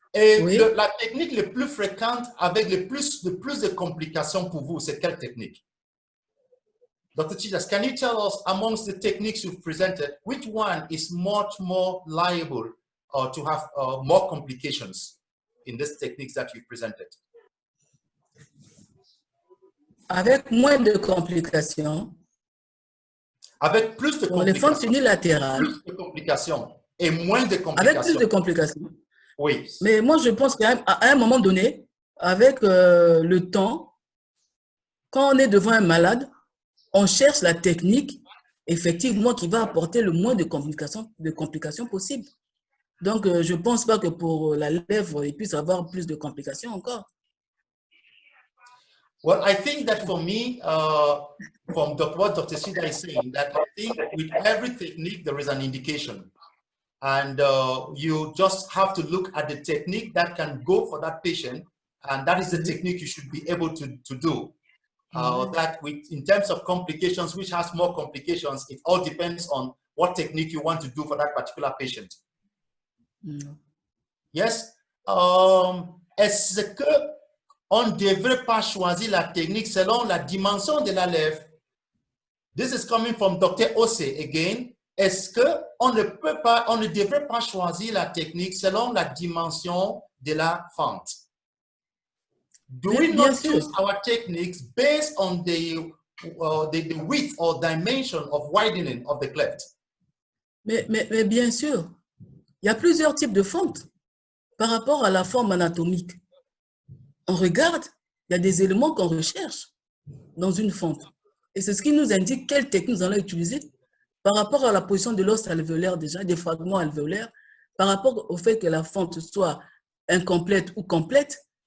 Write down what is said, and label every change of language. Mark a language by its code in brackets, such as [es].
[fr] Et la technique la plus fréquente avec le plus de complications pour vous, c'est quelle technique? [en] Dr. Chides, can you tell us amongst the techniques you've presented, which one is much more liable to have more complications in these techniques that you've presented? [fr] Avec moins de complications. Avec plus de complications. Pour les fentes unilatérales. Plus de complications et moins de complications. Avec plus de complications. Oui. Mais moi, je pense qu'à un moment donné, avec le temps, quand on est devant un malade, on cherche la technique, effectivement, qui va apporter le moins de complications possible. Donc, je ne pense pas que pour la lèvre, il puisse avoir plus de complications encore. [en] Well, I think that for me, from what Dr. Sida is saying, that I think with every technique, there is an indication. And you just have to look at the technique that can go for that patient. And that is the technique you should be able to do. That in terms of complications, which has more complications, it all depends on what technique you want to do for that particular patient. Yes. [fr] Est-ce qu'on ne devrait pas choisir la technique selon la dimension de la lèvre? [en] This is coming from Dr. Ose again. [fr] est-ce qu'on ne peut pas, on ne devrait pas choisir la technique selon la dimension de la fente? [en] Do we [fr] Bien [en] not [fr] sûr. [en] choose our techniques based on the width or dimension of widening of the cleft? [fr] Mais bien sûr, il y a plusieurs types de fentes par rapport à la forme anatomique. On regarde, il y a des éléments qu'on recherche dans une fente. Et c'est ce qui nous indique quelle technique nous allons utiliser par rapport à la position de l'os alvéolaire déjà, des fragments alvéolaires, par rapport au fait que la fente soit incomplète ou complète.